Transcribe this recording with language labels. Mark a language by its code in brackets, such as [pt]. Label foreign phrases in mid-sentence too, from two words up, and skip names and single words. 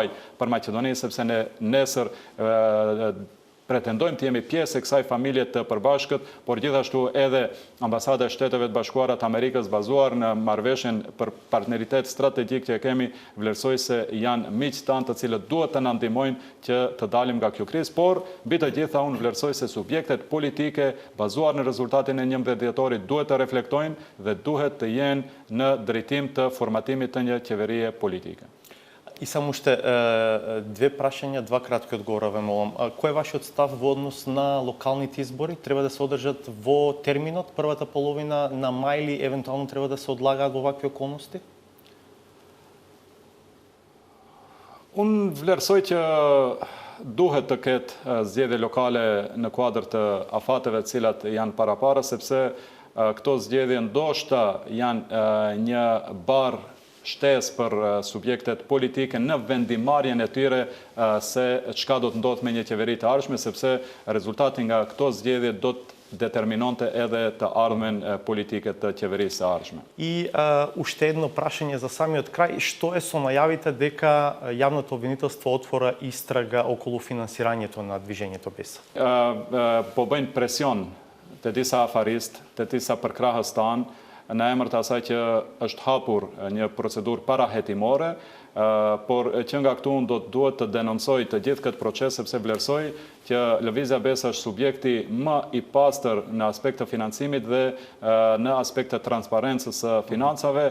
[sq] për Maqedoninë, sepse ne nesër pretendojmë të jemi pjesë e kësaj familje të përbashkët, por gjithashtu edhe ambasada e Shteteve të Bashkuara të Amerikës bazuar në marrëveshjen për partneritet strategjik që kemi, vlerësoj se janë miq tanë të cilët duhet të na ndihmojnë që të dalim nga kjo krizë, por mbi të gjitha unë vlerësoj se subjektet politike bazuar në rezultatin e 11 dhjetorit duhet të reflektojnë dhe duhet të jenë në drejtim të formatimit të një qeverie politike. [mk] И само уште две прашања, два кратки одговора ве молам. Кој е вашиот став во однос на локалните избори? Треба да се одржат во терминот, првата половина на мај или евентуално треба да се одлагаат во вакви околности? [sq] Unë vlerësoj që duhet të ketë zgjedhje lokale në kuadër të afateve të cilat janë parapara, sepse këto zgjedhje ndoshta janë një barë shtesë për subjektet politike në vendimarrjen e tyre se çka do të ndodhë me një qeveri të ardhshme, sepse rezultati nga këto zgjedhje do të determinonte edhe të ardhmen politike të qeverisë së ardhshme. [mk] И уште едно прашање за самиот крај, што е со најавите дека јавното обвинителство отвора истрага околу финансирањето на движењето БЕС? [sq] Po bëjnë presion të disa afaristë, të disa përkrahës tanë, në emër të asaj që është hapur një procedurë parahetimore, por që nga këtu unë duhet të denoncoj të gjithë këtë proces, sepse vlerësoj që Lëvizja BES është subjekti më i pastër në aspekt të financimit dhe në aspekt të transparencës së financave.